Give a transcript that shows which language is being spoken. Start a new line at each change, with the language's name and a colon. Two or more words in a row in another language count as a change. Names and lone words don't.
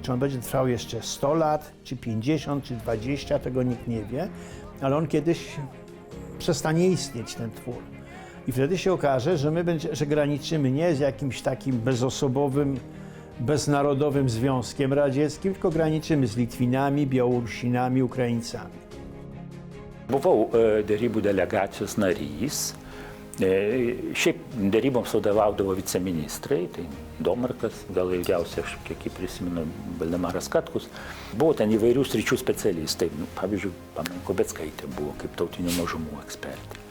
Polish: Czy on będzie trwał jeszcze 100 lat, czy 50, czy 20, tego nikt nie wie, ale on kiedyś przestanie istnieć, ten twór. I wtedy się okaże, że graniczymy nie z jakimś takim bezosobowym, beznarodowym Związkiem Radzieckim, tylko graniczymy z Litwinami, Białorusinami, Ukraińcami.
Lithuanian: Buvau derybų delegacijos narys. Šiaip deryboms vadovaudavo viceministrai, tai Domarkas, gal ilgiausiai, aš kiek prisimenu, Valdemaras Katkus. Buvo ten įvairių sričių specialistai. Pavyzdžiui, Kobeckaitė buvo kaip tautinių mažumų ekspertė.